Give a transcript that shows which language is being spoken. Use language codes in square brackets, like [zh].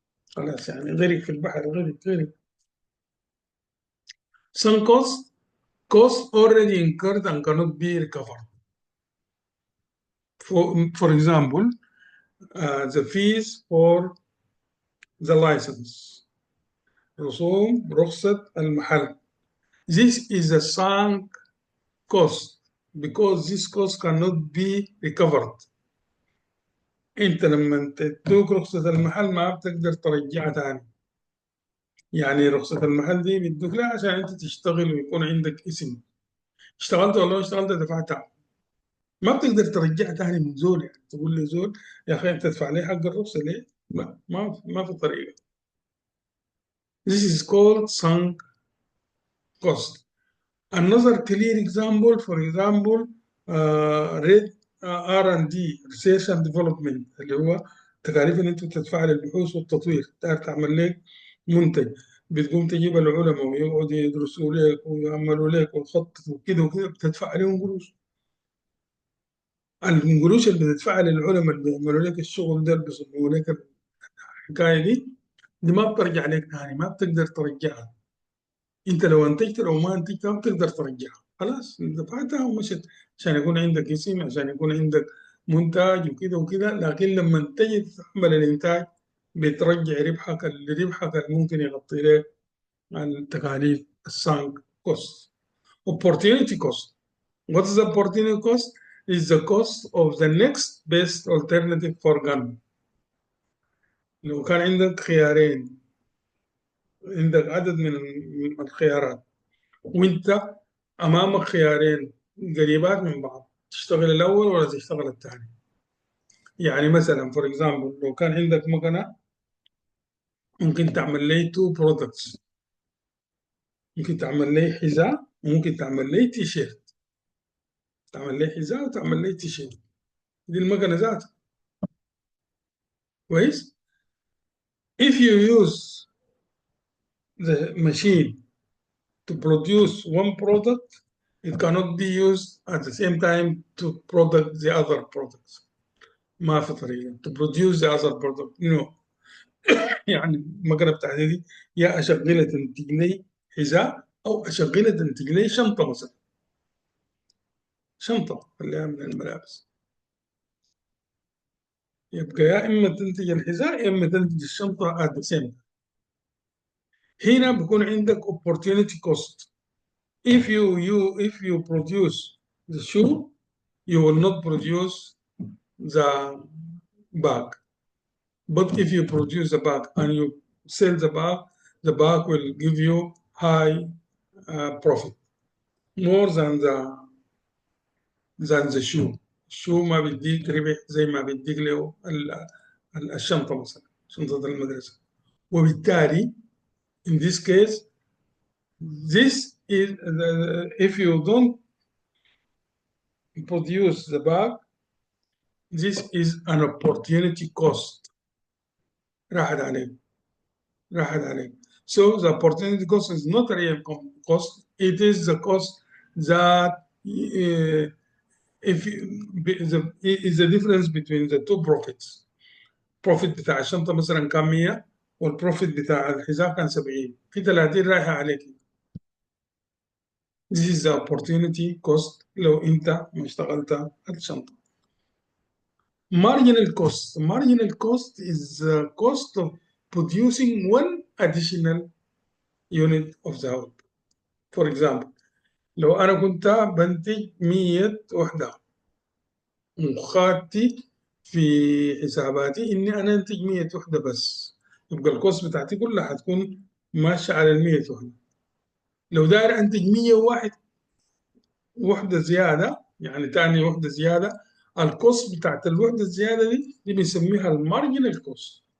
[ar] خلاص يعني غرق في البحر، غرق. [en] Sunk cost already incurred and cannot be recovered. For example, the fees for the license. [ar] رسوم رخصة المحل. [en] This is a sunk cost because this cost cannot be recovered. [ar] انت لما تدوك رخصة المحل ما بتقدر ترجعها تاني. يعني رخصة المحل دي بيدوك لها عشان انت تشتغل ويكون عندك اسم. اشتغلت ولا ما اشتغلت دفعتها. ما بتقدر ترجعها تاني من زول، يعني تقول لي زول يا اخي انت تدفع لي حق الرخصه ليه؟ لا، ما في طريقه. [en] This is called sunk cost. Another clear example, for example, RED R&D Research and Development [ar] اللي هو تكاليف ان انت تدفع للبحوث والتطوير. تعرف تعمل لك منتج، بتقوم تجيب العلماء ويقعدوا يدرسوا لك ويعملوا لك ويخططوا وكده وكده، بتدفع عليهم قروش. القروش اللي بتدفعها للعلماء اللي بيعملوا لك الشغل ده، اللي بيصنعوا لك الحكايه دي ما بترجع لك تاني، ما بتقدر ترجعها. انت لو انتجت لو ما انتجت ما بتقدر ترجعها، خلاص دفعتها ومشت عشان يكون عندك اسم، عشان يكون عندك منتج وكده وكده. لكن لما تجي تعمل الانتاج بترجع ربحك، اللي ربحك اللي ممكن يغطي لك التكاليف السانك كوست. [en] opportunity cost. What is the opportunity cost? Is the cost of the next best alternative for gun. [ar] لو كان عندك خيارين، عندك عدد من الخيارات، وانت امامك خيارين قريبات من بعض، تشتغل الاول ولا تشتغل الثاني. يعني مثلا فور اكزامبل لو كان عندك مكنه ممكن تعمل لي تو برودكتس، ممكن تعمل لي حذاء وممكن تعمل لي تي شيرت. تعمل لي حذاء وتعمل لي تي شيرت، دي المكنه ذاتها. كويس. [en] if you use the machine to produce one product, it cannot be used at the same time to product the other products. [ar] ما في طريقه [en] to produce the other product. [ar] يعني المكنه بتاعتي دي يا اشغلها تنتج لي حذاء او اشغلها تنتج لي شنطه مثلا، شنطه خليها من الملابس. يبقى يا اما تنتج الحذاء يا اما تنتج الشنطه [en] at the same. [ar] هنا بكون عندك opportunity cost. [en] if you produce the shoe, you will not produce the bag. But if you produce the bag and you sell the bag will give you high profit more than the shoe. [ar] الشو ما بيديك ربح زي ما بيديك له الشنطة مثلا، شنطة المدرسة. [en] وبالتالي in this case this is if you don't produce the bag, this is an opportunity cost. [ar] راحت عليك، راحت عليك. [en] So the opportunity cost is not a real cost, it is the cost that if is the difference between the two profits. [ar] profit بتاع الشنطة مثلا كان 100 والبروفيت بتاع الحذاء كان 70، في 30 رايحة عليك. [en] This is the opportunity cost [ar] لو انت ما اشتغلت الشنطة. [en] marginal cost is the cost of producing one additional unit of the output. For example [ar] لو انا كنت بنتج 100 وحدة وخدتي في حساباتي اني انا انتج 100 وحده بس، يبقى الكوست بتاعتي كلها هتكون ماشيه على ال 100 وحده. لو داير انتج 101 وحده زياده، يعني تاني وحده زياده، الكوست بتاعت الوحده الزياده دي بنسميها المارجنال كوست.